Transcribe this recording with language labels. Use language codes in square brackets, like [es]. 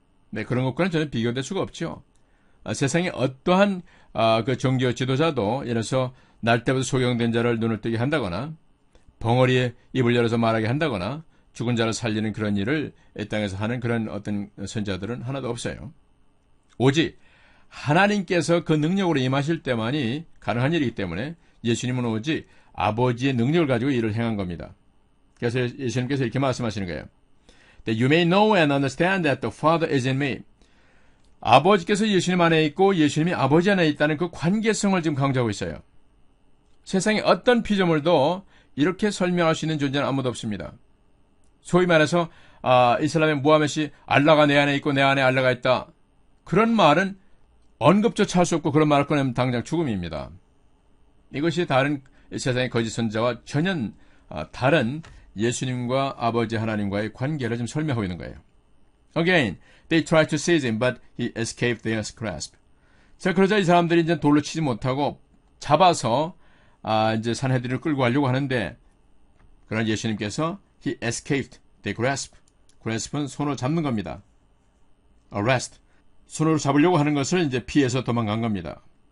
[ko] 네, 그런 것과는 전혀 비교될 수가 없죠. 세상에 어떠한 그 종교 지도자도 예를 들어서 날 때부터 소경된 자를 눈을 뜨게 한다거나 벙어리에 입을 열어서 말하게 한다거나 죽은 자를 살리는 그런 일을 이 땅에서 하는 그런 어떤 선지자들은 하나도 없어요. 오직 하나님께서 그 능력으로 임하실 때만이 가능한 일이기 때문에 예수님은 오직 아버지의 능력을 가지고 일을 행한 겁니다. 그래서 예수님께서 이렇게 말씀하시는 거예요. [en] That you may know and understand that the Father is in me. [ko] 아버지께서 예수님 안에 있고 예수님이 아버지 안에 있다는 그 관계성을 지금 강조하고 있어요. 세상에 어떤 피조물도 이렇게 설명할 수 있는 존재는 아무도 없습니다. 소위 말해서 이슬람의 무하멧이 알라가 내 안에 있고 내 안에 알라가 있다. 그런 말은 언급조차 할 수 없고 그런 말을 꺼내면 당장 죽음입니다. 이것이 다른 세상의 거짓 선지자와 전혀 다른 예수님과 아버지 하나님과의 관계를 좀 설명하고 있는 거예요. [en] Again, they tried to seize him, but he escaped their grasp. [ko] 자, 그러자 이 사람들이 이제 돌로 치지 못하고 잡아서 이제 산헤드린을 끌고 가려고 하는데, 그러나 예수님께서 [en] he escaped their grasp. [ko] grasp는 손으로 잡는 겁니다. [en] arrest. [ko] 손으로 잡으려고 하는 것을 이제 피해서 도망간 겁니다.